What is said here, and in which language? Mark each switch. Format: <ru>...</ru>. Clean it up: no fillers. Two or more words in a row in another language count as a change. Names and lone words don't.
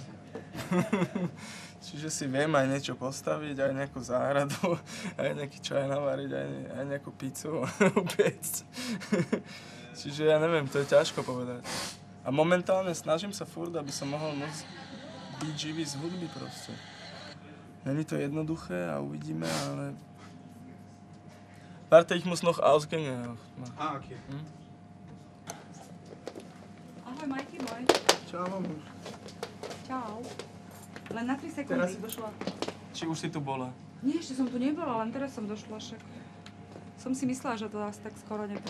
<sk>Čiže si viem aj niečo postaviť, aj nejakú záhradu, aj nejaký čaj navariť, aj nejakú pizzu upiecť. Čiže ja neviem, to je ťažko povedať. A momentálne snažím sa furt, aby som mohol byť živý z hudby proste.</sk> <cs>Není to jednoduché a uvidíme, ale...</cs> <de>Warte, ich muss noch Ausgänge machen. Ah, okay.</de> <sk>Ahoj, Majky, môj. Čau, mamuš. Čau. Len na 3 sekundy. Teraz si došla? Či už si tu bola? Nie, ešte som tu nebola, len teraz som došla však. Som si myslela, že to asi tak skoro nepríde.</sk>